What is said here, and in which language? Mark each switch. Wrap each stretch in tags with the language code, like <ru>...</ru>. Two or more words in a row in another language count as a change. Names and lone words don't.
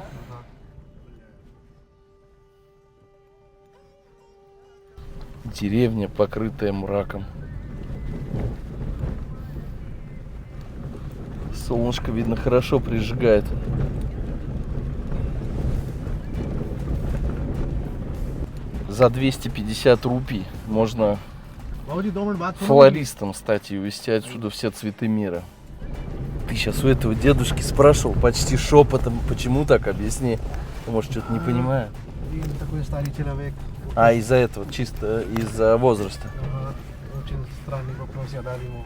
<ru>Деревня, покрытая мраком. Солнышко, видно, хорошо прижигает. За 250 рупий можно</ru> <hi>Бауди, 2 मिनट बात सुनो।</hi> <ru>флористом стать и увезти отсюда все цветы мира. Ты сейчас у этого дедушки спрашивал почти шепотом, почему так, объясни. Ты, может, что-то не понимаю. И такой старый человек. А из-за этого, чисто из-за возраста. Очень странный вопрос я дал ему.</ru>